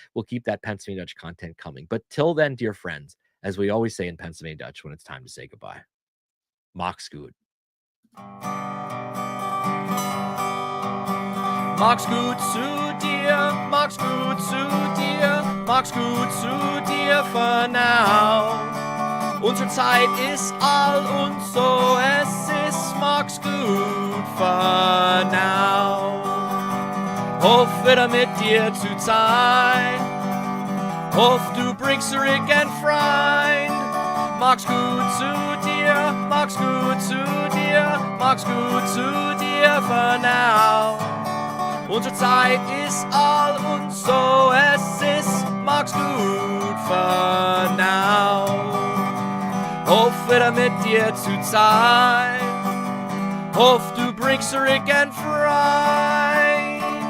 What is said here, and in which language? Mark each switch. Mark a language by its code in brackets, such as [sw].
[en] We'll keep that Pennsylvania Dutch content coming. But till then, dear friends, as we always say in Pennsylvania Dutch when it's time to say goodbye, [pdc] Mach's gut. Mach's gut zu dir, mach's gut zu dir, mach's gut zu dir [en] for now. [pdc] Unsere Zeit ist all und so es ist, mach's gut [en] for now. [pdc] Hoff wieder mit dir zu sein, hoff du bringst zurück ein Freund. Mach's gut zu dir, mach's gut zu dir, mach's gut zu dir [en] for now. [pdc] Unsere Zeit ist all und so es ist, mach's gut [en] for now. [pdc] Hoff wieder mit dir zu sein. Hoff, du bringst Rick ein Freund.